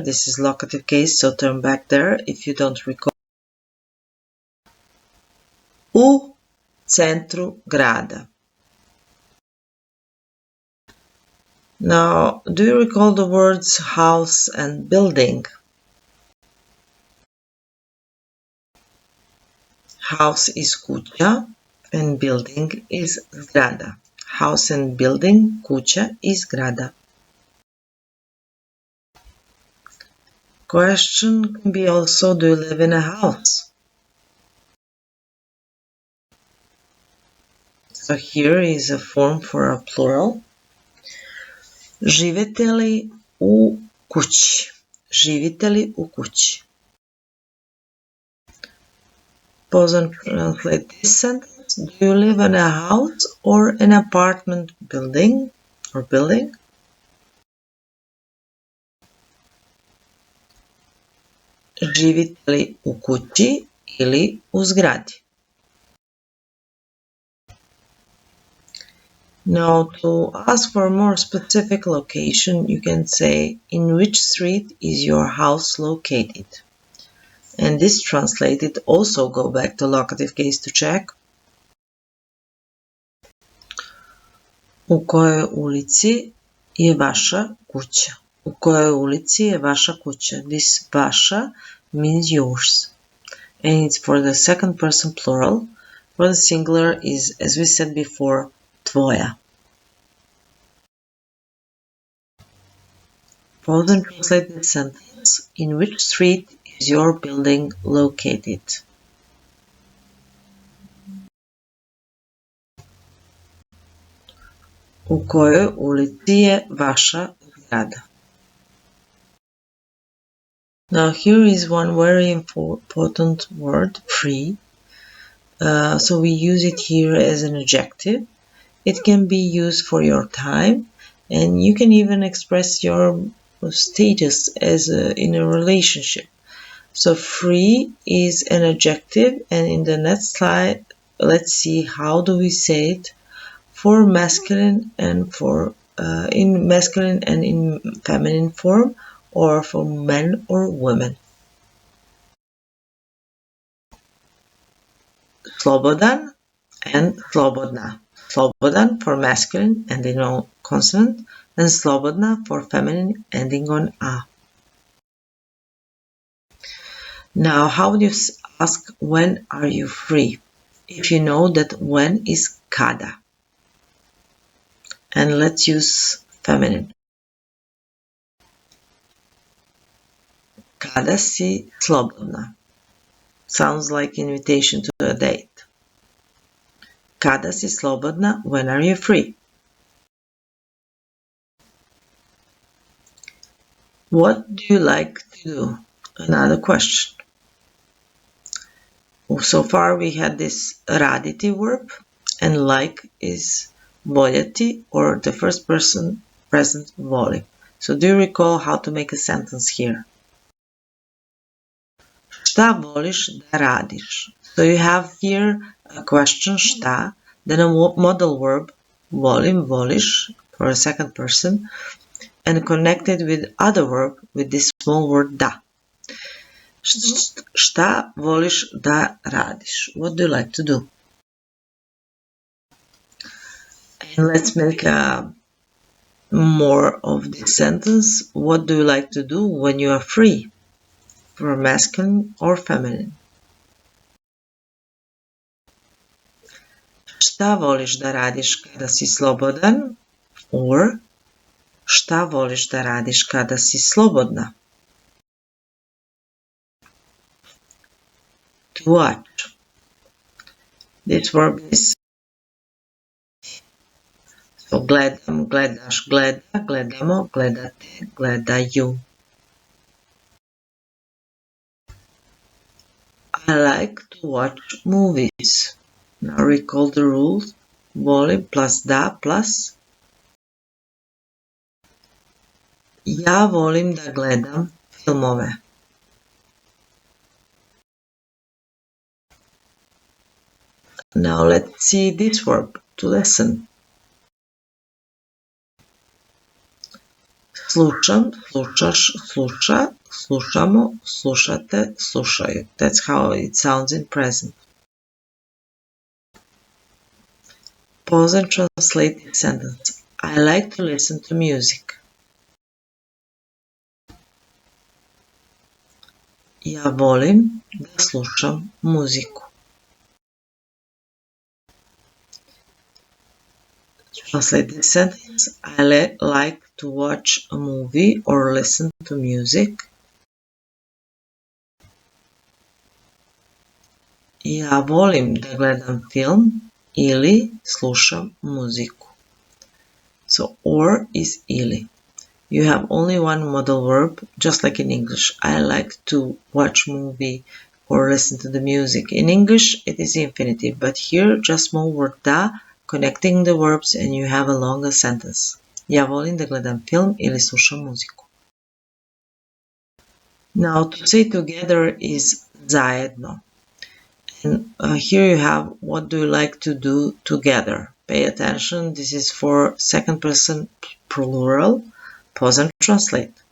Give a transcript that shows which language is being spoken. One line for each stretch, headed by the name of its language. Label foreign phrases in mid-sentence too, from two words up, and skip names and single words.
English: This is locative case, so turn back there if you don't recall.
Serbian: U centru grada.
English: Now, do you recall the words house and building? House is kuća and building is zgrada. House and building,
Serbian: kuća i zgrada.
English: Question can be also, do you live in a house? So here is a form for a plural.
Serbian: Živite li u kući? Živite li u kući?
English: Pause and translate this sentence. Do you live in a house or an apartment building or building?
Serbian: Živite li u kući ili u zgradi?
English: Now, to ask for a more specific location, you can say, in which street is your house located? And this translated also go back to locative case to check.
Serbian: U kojoj ulici je vaša kuća? U kojoj ulici je vaša kuća?
English: This vaša means yours. And it's for the second person plural. For the singular is, as we said before, tvoja. Pause and translate the sentence. In which street is your building located?
Serbian: U kojoj ulici je vaša zgrada?
English: Now here is one very important word, free. So we use it here as an adjective. It can be used for your time, and you can even express your status as in a relationship. So free is an adjective, and in the next slide, let's see how do we say it for masculine and for in masculine and in feminine form, or for men or women.
Serbian: Slobodan and slobodna.
English: Slobodan for masculine ending on consonant, and slobodna for feminine ending on a. Now, how do you ask when are you free? If you know that when is kada. And let's use feminine.
Serbian: Kada si slobodna.
English: Sounds like invitation to a date.
Serbian: Kada si slobodna,
English: when are you free? What do you like to do? Another question. So far we had this raditi verb, and like is voljeti, or the first person present voli. So do you recall how to make a sentence here?
Serbian: Šta voliš da radiš?
English: So you have here a question šta, then a modal verb
Serbian: volim, voliš
English: for a second person, and connected with other verb with this small word da.
Serbian: Šta voliš da radiš?
English: What do you like to do? And let's make more of this sentence. What do you like to do when you are free? For masculine or feminine?
Serbian: Šta voliš da radiš kada si slobodan? Or šta voliš da radiš kada si slobodna?
English: To watch. This verb is so
Serbian: gledam, gledaš, gleda, gledamo, gledate, gledaju.
English: I like to watch movies. Now recall the rules.
Serbian: Volim plus da plus. Ja volim da gledam filmove.
English: Now let's see this verb, to listen.
Serbian: Slušam, slušaš, sluša, slušamo, slušate, slušaju.
English: That's how it sounds in present. Pause and translate the sentence. I like to listen to music.
Serbian: Ja volim da slušam muziku.
English: Translate the sentence. I like to watch a movie or listen to music.
Serbian: Ja volim da gledam film ili slušam muziku.
English: So or is ili. You have only one modal verb, just like in English. I like to watch movie or listen to the music. In English, it is infinitive, but here just small word da, connecting the verbs, and you have a longer sentence.
Serbian: Ja volim da gledam film ili slušam muziku.
English: Now, to say together is zajedno. And here you have what do you like to do together. Pay attention, this is for second person plural. Pause and translate.